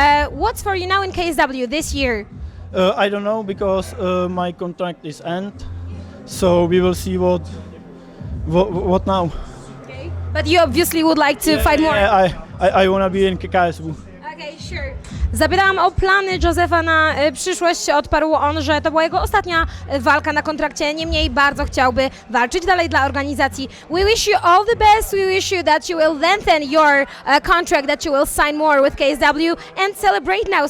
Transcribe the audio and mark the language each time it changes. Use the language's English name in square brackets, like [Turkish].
[English] What's for you now in KSW this year? I don't know because my contract is end, so we will see what now. Okay. But you obviously would like to fight more. Yeah, I wanna be in KSW. Okay, sure. [Polish] Zapytałam o plany Józefa na przyszłość. Odparł on, że to była jego ostatnia walka na kontrakcie. Niemniej bardzo chciałby walczyć dalej dla organizacji. [English] We wish you all the best. We wish you that you will lengthen your contract, that you will sign more with KSW and celebrate now.